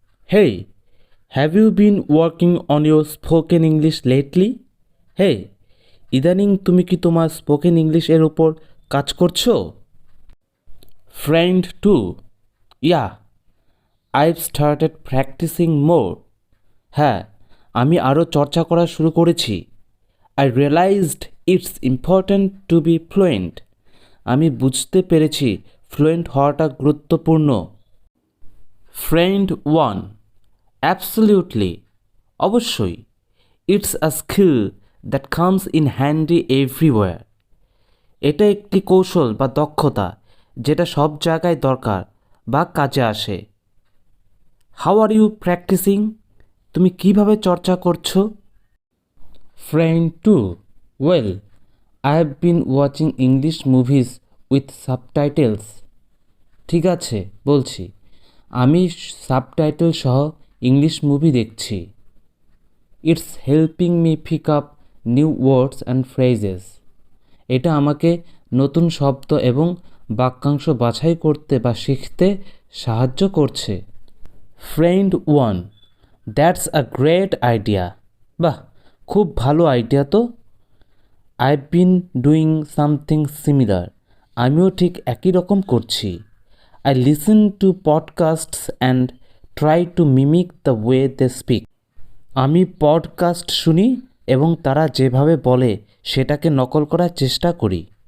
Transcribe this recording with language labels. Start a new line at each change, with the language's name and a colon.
English: Hey, have you been working on your spoken English lately?
Bangla: Hey, ইদানিং তুমি কি তোমার স্পোকেন ইংলিশের উপর কাজ করছো?
English: Friend 2. Yeah, I've started practicing more.
Bangla: হ্যাঁ, আমি আরও চর্চা করা শুরু করেছি.
English: I realized it's important to be fluent.
Bangla: আমি বুঝতে পেরেছি ফ্লুয়েন্ট হওয়াটা গুরুত্বপূর্ণ.
English: Friend 1. Absolutely.
Bangla: অবশ্যই.
English: It's a skill that comes in handy everywhere.
Bangla: এটা একটি কৌশল বা দক্ষতা যেটা সব জায়গায় দরকার বা কাজে আসে.
English: How are you practicing?
Bangla: তুমি কিভাবে চর্চা করছো?
English: Friend 2. Well, I have been watching English movies with subtitles.
Bangla: ঠিক আছে, বলছি. আমি সাবটাইটেল সহ ইংলিশ মুভি দেখছি.
English: It's helping me pick up new words and phrases.
Bangla: এটা আমাকে নতুন শব্দ এবং বাক্যাংশ বাছাই করতে বা শিখতে সাহায্য করছে.
English: Friend 1. That's a great idea.
Bangla: বাহ, খুব ভালো আইডিয়া তো.
English: I been doing something similar.
Bangla: আমিও ঠিক একই রকম করছি.
English: I listen to podcasts and try to mimic the way they speak.
Bangla: আমি পডকাস্ট শুনি এবং তারা যেভাবে বলে সেটাকে নকল করার চেষ্টা করি.